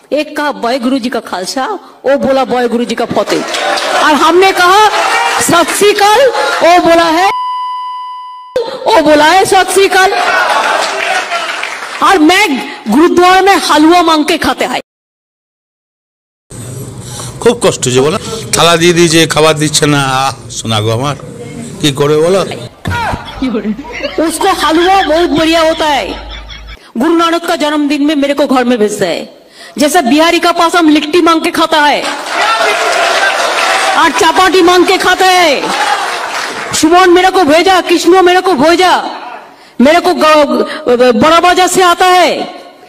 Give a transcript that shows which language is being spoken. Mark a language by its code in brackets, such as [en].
[hi] एक कहा बॉय गुरु जी का खालसा, वो बोला बॉय गुरु जी का फतेह, और हमने कहा सत श्री अकाल, वो बोला है सत श्री अकाल। और मैं गुरुद्वारा में हलवा मांग के खाते हैं। [bn] খুব কষ্ট যে বলো, থালা দিয়ে দিয়েছে খাবার দিচ্ছে না, শোনা গো আমার কি করে বলো। [hi] उसको हलवा बहुत बढ़िया होता है। गुरु नानक का जन्मदिन में मेरे को घर में भेजता है। जैसे बिहारी का पास हम लिट्टी मांग के खाता है और चपाटी मांग के खाता है। सुमन मेरे को भेजा, कृष्णो मेरे को भेजा, मेरे को बड़ा बाजार से आता है।